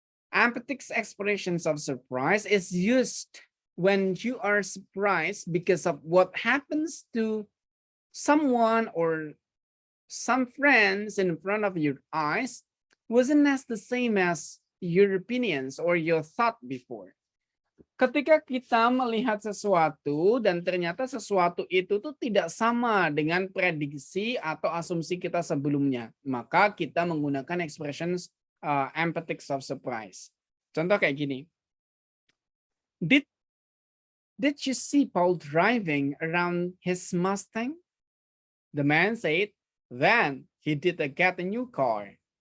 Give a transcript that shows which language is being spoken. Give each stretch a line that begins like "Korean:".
English: Emphatic expressions of surprise is used when you are surprised because of what happens to someone or some friends in front of your eyes wasn't as the same as your opinions or your thought before.
Indonesian: Ketika kita melihat sesuatu dan ternyata sesuatu itu tuh tidak sama dengan prediksi atau asumsi kita sebelumnya, maka kita menggunakan
English: expressions emphatic of surprise.
Indonesian: Contoh kayak gini.
English: Did you see Paul driving around his Mustang? The man said, then he did get a new car.